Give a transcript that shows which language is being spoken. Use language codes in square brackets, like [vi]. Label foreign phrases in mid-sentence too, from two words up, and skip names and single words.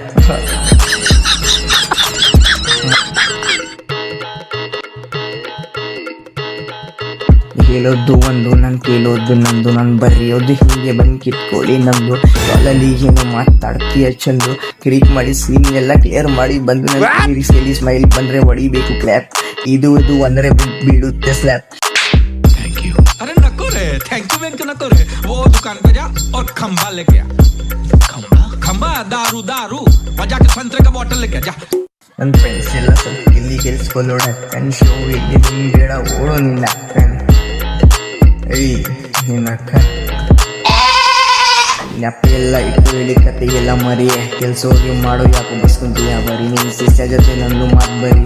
[kn] ಹೇಳೋದು ಒಂದು ನಾನು ಕೇಳೋದು ನಂದು, ನಾನು ಬರೆಯೋದು ಹೀಗೆ ಬಂದು ಕಿತ್ಕೊಳ್ಳಿ ನಂದು. ಕಾಲಲ್ಲಿ ಏನೋ ಮಾತಾಡ್ತೀಯ ಚಂದು ಕ್ರಿಕ್ ಮಾಡಿ ಸೀನ್ ಎಲ್ಲ ಕ್ಲಿಯರ್ ಮಾಡಿ ಬಂದು ನನ್ನ ಸೇಲಿ ಸ್ಮೈಲ್ ಬಂದರೆ ಹೊಡಿಬೇಕು ಕ್ಲ್ಯಾಪ್. ಇದು ಅಂದರೆ ಬೀಳುತ್ತೆ ಸ್ಲ್ಯಾಪ್. [en] thank you [hi] अरे [mr] नको रे [en] thank you [hi] बैंक [mr] नको रे [hi] वो दुकान पे जा और खंबा लेके आ खंबा खंबा दारू दारू और जाके संतरे का बोतल लेके आ जा. [kn] ನನ್ನ ಫ್ರೆಂಡ್ಸ್ ಎಲ್ಲ ಸ್ವಲ್ಪ ಇಲ್ಲಿ ಕೆಲ್ಸ್ಕೊಳ್ಳೋಣ ಅಕ್ಕನ್ ಶೋ ಇಲ್ಲಿ ನಿಂಗೆ ಬೇಡ ಓಡೋ ನಿನ್ನ ಅಕ್ಕನ್. ಏಯ್ ನಿನ್ನ ಅಕ್ಕನ್ ನೆಪ ಎಲ್ಲ ಇಟ್ಟು ಹೇಳಿ ಕತೆಗೆಲ್ಲ ಮರಿಯೇ ಕೆಲಸ ಹೋಗಿ ಮಾಡೋ ಯಾಕೆ ಬಸ್ಕೊಂತೀಯ ಬರೀ ನಿನ್ನ ಶಿಷ್ಯ ಜೊತೆ ನಂದು ಮಾತು ಬರೀ.